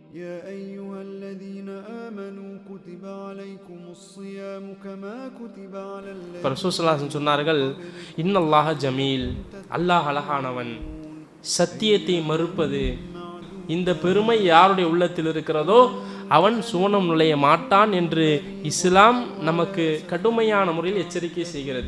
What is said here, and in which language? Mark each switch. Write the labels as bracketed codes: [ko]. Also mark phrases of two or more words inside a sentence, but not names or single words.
[ar] يا أيها الذين آمنوا كتب عليكم الصيام كما كتب على الذين [ta] ரசூல் [ar] صلى الله عليه وسلم [ta] சொன்னார்கள், [ar] إن الله جميل, [ta] அல்லாஹ் அழகானவன். சத்தியத்தை மறுப்பது, இந்த பெருமை யாருடைய உள்ளத்தில் இருக்கிறதோ அவன் சுவனம் நுழைய மாட்டான் என்று இஸ்லாம் நமக்கு கடுமையான முறையில் எச்சரிக்கை செய்கிறது.